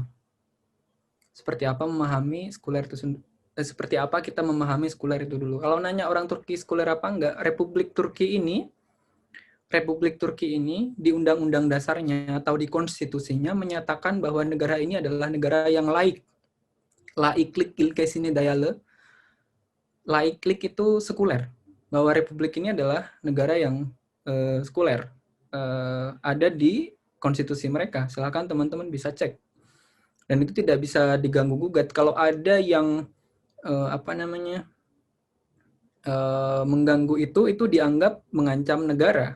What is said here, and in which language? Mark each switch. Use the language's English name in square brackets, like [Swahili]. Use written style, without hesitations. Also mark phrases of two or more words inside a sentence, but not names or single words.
[Indonesian] Seperti apa kita memahami sekuler itu dulu. Kalau nanya orang Turki sekuler apa enggak, Republik Turki ini di undang-undang dasarnya atau di konstitusinya menyatakan bahwa negara ini adalah negara yang laik. [Turkish] Laiklik ilkesine dayalı. [Indonesian] Laiklik itu sekuler. Bahwa republik ini adalah negara yang sekuler. Ada di konstitusi mereka. Silakan teman-teman bisa cek. Dan itu tidak bisa diganggu gugat. Kalau ada yang mengganggu itu dianggap mengancam negara.